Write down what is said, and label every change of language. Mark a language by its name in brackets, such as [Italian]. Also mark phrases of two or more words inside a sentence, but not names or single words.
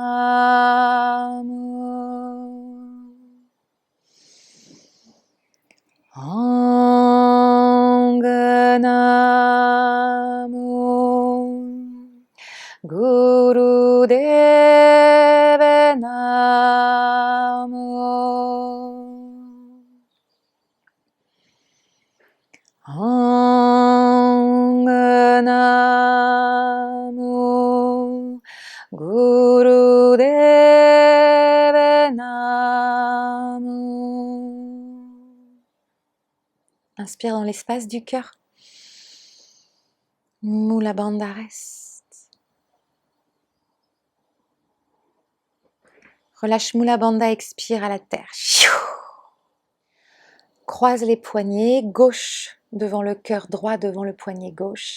[Punjabi] ਨਮੋ ਓਂ ਨਮੋ ਗੁਰਦੇਵ ਨਮੋ. ਨਮੋ ਗੁਰਦੇਵ ਨਮੋ. [French] Inspire dans l'espace du cœur. [Sanskrit] मूल बन्ध [French] reste. Relâche [Sanskrit] मूल बन्ध, [French] expire à la terre. Croise les poignets, gauche devant le cœur, droit devant le poignet gauche.